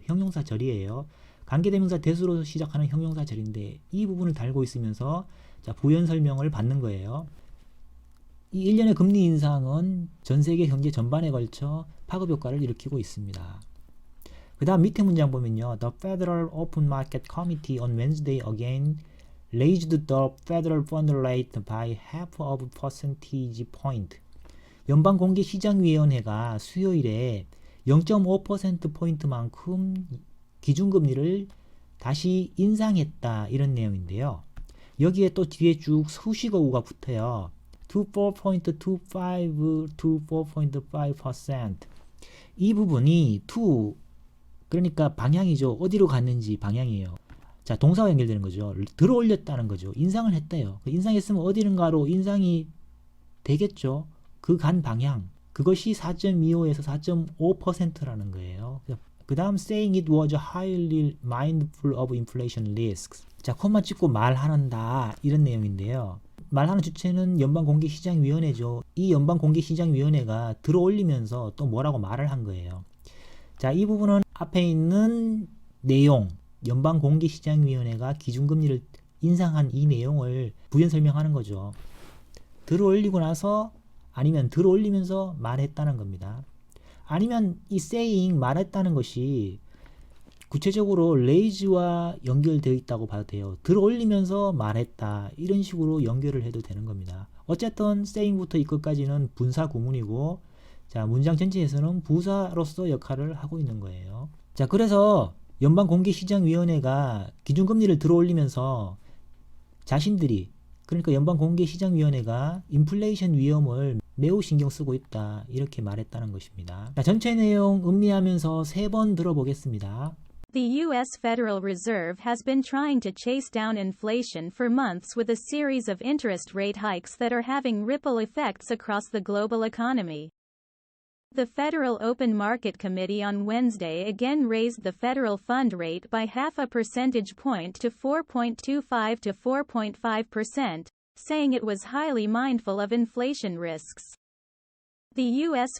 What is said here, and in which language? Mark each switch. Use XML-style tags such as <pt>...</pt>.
<ko>형용사절이에요. 관계대명사 대수로 시작하는 형용사절인데 이 부분을 달고 있으면서 자, 부연 설명을 받는 거예요. 이 1년의 금리 인상은 전 세계 경제 전반에 걸쳐 파급 효과를 일으키고 있습니다. 그 다음 밑에 문장 보면요.</ko> <en>The Federal Open Market Committee on Wednesday again raised the Federal Fund Rate by half of a percentage point.</en> <ko>연방공개시장위원회가 수요일에 0.5%포인트만큼 기준금리를 다시 인상했다. 이런 내용인데요. 여기에 또 뒤에 쭉 수식어구가 붙어요.</ko> <en>to 4.25 to 4.5%.</en> <ko>이 부분이 to 그러니까 방향이죠. 어디로 갔는지 방향이에요. 자, 동사와 연결되는 거죠. 들어올렸다는 거죠. 인상을 했대요. 인상했으면 어디는가로 인상이 되겠죠. 그 간 방향. 그것이 4.25에서 4.5%라는 거예요. 그 다음</ko> <en>saying it was highly mindful of inflation risks.</en> <ko>자, 콤마 찍고 말한다. 이런 내용인데요. 말하는 주체는 연방공개시장위원회죠. 이 연방공개시장위원회가 들어올리면서 또 뭐라고 말을 한 거예요. 자, 이 부분은 앞에 있는 내용, 연방공개시장위원회가 기준금리를 인상한 이 내용을 부연 설명하는 거죠. 들어올리고 나서 아니면 들어올리면서 말했다는 겁니다. 아니면 이 saying 말했다는 것이 구체적으로 raise와 연결되어 있다고 봐도 돼요. 들어올리면서 말했다. 이런 식으로 연결을 해도 되는 겁니다. 어쨌든 saying부터 이 끝까지는 분사 구문이고 자, 문장 전체에서는 부사로서 역할을 하고 있는 거예요. 자, 그래서 연방공개시장위원회가 기준금리를 들어올리면서 자신들이 그러니까 연방공개시장위원회가 인플레이션 위험을 매우 신경 쓰고 있다. 이렇게 말했다는 것입니다. 자, 전체 내용 음미하면서 3번 들어보겠습니다.</ko> <en>The U.S. Federal Reserve has been trying to chase down inflation for months with a series of interest rate hikes that are having ripple effects across the global economy. The Federal Open Market Committee on Wednesday again raised the federal fund rate by half a percentage point to 4.25 to 4.5%, saying it was highly mindful of inflation risks. The U.S.</en>